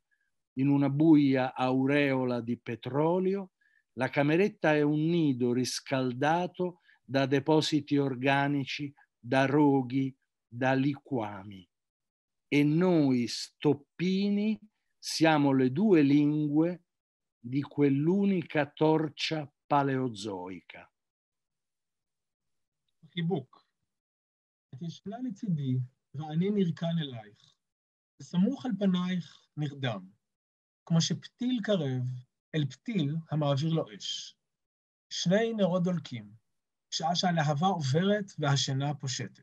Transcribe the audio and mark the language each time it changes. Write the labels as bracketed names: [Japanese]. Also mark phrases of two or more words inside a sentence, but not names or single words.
[Italian] In una buia aureola di petrolio, la cameretta è un nido riscaldato da depositi organici, da roghi, da liquami. E noi stoppini siamo le due lingue di quell'unica torcia paleozoica. [Hebrew] חיבוק. את ישנה לצידי, ואני נרקן אלייך. וסמוך על פנייך נרדם, כמו שפתיל קרב אל פתיל המעביר לו אש. שני נרות דולקים, שעה שהלהבה עוברת והשינה פושטת.